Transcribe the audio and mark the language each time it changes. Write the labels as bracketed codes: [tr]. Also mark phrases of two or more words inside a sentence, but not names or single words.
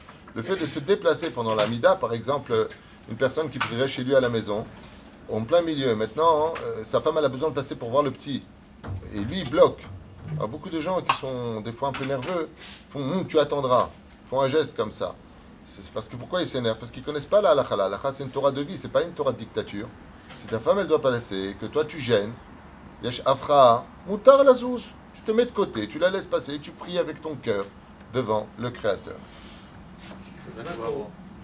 [fr] Le fait de se déplacer pendant l'amida, par exemple, une personne qui prierait chez lui à la maison, en plein milieu, maintenant, sa femme elle a besoin de passer pour voir le petit, et lui il bloque. Alors, beaucoup de gens qui sont des fois un peu nerveux font tu attendras, font un geste comme ça. C'est parce que pourquoi ils s'énervent? Parce qu'ils ne connaissent pas la halakha. La halakha c'est une Torah de vie, c'est pas une Torah de dictature. Si ta femme elle doit passer, que toi tu gênes, [he] יש אפרה, מותר לזוז, [fr] tu te mets de côté, tu la laisses passer, tu pries avec ton cœur devant le Créateur. Bravo.